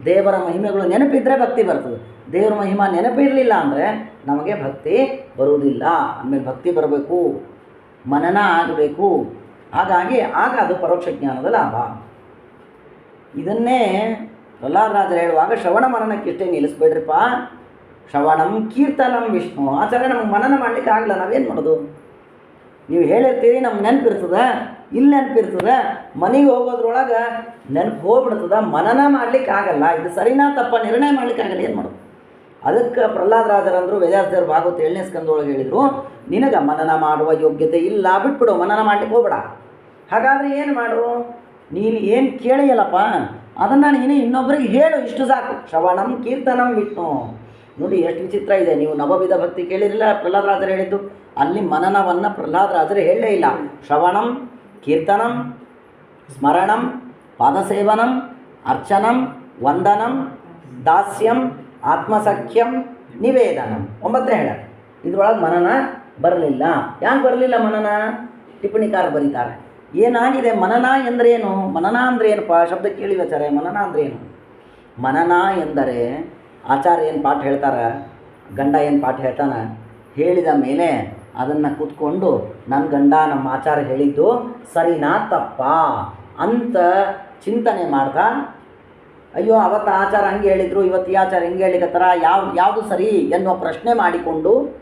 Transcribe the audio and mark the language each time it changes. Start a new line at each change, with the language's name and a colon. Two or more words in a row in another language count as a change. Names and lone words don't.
Kannada: ದೇವರ ಮಹಿಮೆಗಳು ನೆನಪಿದ್ದರೆ ಭಕ್ತಿ ಬರ್ತದೆ. ದೇವರ ಮಹಿಮಾ ನೆನಪಿರಲಿಲ್ಲ ಅಂದರೆ ನಮಗೆ ಭಕ್ತಿ ಬರುವುದಿಲ್ಲ. ಆಮೇಲೆ ಭಕ್ತಿ ಬರಬೇಕು, ಮನನ ಆಗಬೇಕು. ಹಾಗಾಗಿ ಆಗ ಅದು ಪರೋಕ್ಷ ಜ್ಞಾನದ ಲಾಭ. ಇದನ್ನೇ ಪ್ರಹ್ಲಾದರಾಜರು ಹೇಳುವಾಗ ಶ್ರವಣ ಮನನಕ್ಕಿಷ್ಟೇ ನಿಲ್ಲಿಸ್ಬೇಡ್ರಿಪ್ಪ.
Sanskrit: ಶ್ರವಣಂ ಕೀರ್ತನಂ ವಿಷ್ಣು.
Kannada: ಆಚಾರ್ಯ ನಮ್ಗೆ ಮನನ ಮಾಡಲಿಕ್ಕೆ ಆಗಲ್ಲ, ನಾವೇನು ಮಾಡೋದು? ನೀವು ಹೇಳಿರ್ತೀರಿ, ನಮ್ಗೆ ನೆನಪಿರ್ತದೆ, ಇಲ್ಲಿ ನೆನಪಿರ್ತದೆ, ಮನೆಗೆ ಹೋಗೋದ್ರೊಳಗೆ ನೆನಪು ಹೋಗ್ಬಿಡ್ತದೆ, ಮನನ ಮಾಡಲಿಕ್ಕೆ ಆಗಲ್ಲ. ಇದು ಸರಿನಾ ತಪ್ಪ ನಿರ್ಣಯ ಮಾಡಲಿಕ್ಕೆ ಆಗಲ್ಲ, ಏನು ಮಾಡೋದು? ಅದಕ್ಕೆ ಪ್ರಹ್ಲಾದರಾಜರಂದರು ವೇದಾಸದೇವರು ಭಾಗವತ 7ನೇ ಸ್ಕಂದೊಳಗೆ ಹೇಳಿದರು, ನಿನಗೆ ಮನನ ಮಾಡುವ ಯೋಗ್ಯತೆ ಇಲ್ಲ, ಬಿಟ್ಬಿಡು, ಮನನ ಮಾಡಲಿಕ್ಕೆ ಹೋಗ್ಬೇಡ. ಹಾಗಾದರೆ ಏನು ಮಾಡು? ನೀನು ಏನು ಕೇಳಿಯಲ್ಲಪ್ಪ ಅದನ್ನು ನೀನು ಇನ್ನೊಬ್ಬರಿಗೆ ಹೇಳು, ಇಷ್ಟು ಸಾಕು.
Sanskrit: ಶ್ರವಣಂ ಕೀರ್ತನಂ ವಿಷ್ಣು.
Kannada: ನೋಡಿ ಎಷ್ಟು ವಿಚಿತ್ರ ಇದೆ. ನೀವು ನವವಿಧ ಭಕ್ತಿ ಕೇಳಿರಲಿಲ್ಲ ಪ್ರಹ್ಲಾದರಾಜರು ಹೇಳಿದ್ದು, ಅಲ್ಲಿ ಮನನವನ್ನು ಪ್ರಹ್ಲಾದರಾಜರು ಹೇಳಲೇ ಇಲ್ಲ.
Sanskrit: ಶ್ರವಣಂ ಕೀರ್ತನಂ ಸ್ಮರಣಂ ಪಾದಸೇವನಂ ಅರ್ಚನಂ ವಂದನಂ ದಾಸ್ಯಂ ಆತ್ಮಸಖ್ಯಂ ನಿವೇದನಂ 9 ಹೇಳ.
Kannada: ಇದ್ರೊಳಗೆ ಮನನ ಬರಲಿಲ್ಲ. ಯಾಕೆ ಬರಲಿಲ್ಲ ಮನನ? ಟಿಪ್ಪಣಿಕಾರ ಬರೀತಾರೆ. ಏನಾಗಿದೆ ಮನನ ಎಂದರೇನು? ಮನನ ಅಂದರೆ ಏನಪ್ಪ? ಶಬ್ದ ಕೇಳಿವಚಾರೆ. ಮನನ ಅಂದರೆ ಏನು? ಮನನ ಎಂದರೆ ಆಚಾರ್ಯ ಏನು ಪಾಠ ಹೇಳ್ತಾರೆ, ಗಂಡ ಏನು ಪಾಠ ಹೇಳ್ತಾನೆ, ಹೇಳಿದ ಮೇಲೆ ಅದನ್ನು ಕೂತ್ಕೊಂಡು ನನ್ನ ಗಂಡ ನಮ್ಮ ಆಚಾರ್ಯ ಹೇಳಿದ್ದು ಸರಿನಾ ತಪ್ಪ ಅಂತ ಚಿಂತನೆ ಮಾಡ್ತಾ, ಅಯ್ಯೋ ಅವತ್ತು ಆಚಾರ ಹಂಗೆ ಹೇಳಿದರು, ಇವತ್ತು ಈ ಆಚಾರ ಹಿಂಗೆ ಹೇಳಿಕತ್ತರ, ಯಾವುದು ಸರಿ ಎನ್ನುವ ಪ್ರಶ್ನೆ ಮಾಡಿಕೊಂಡು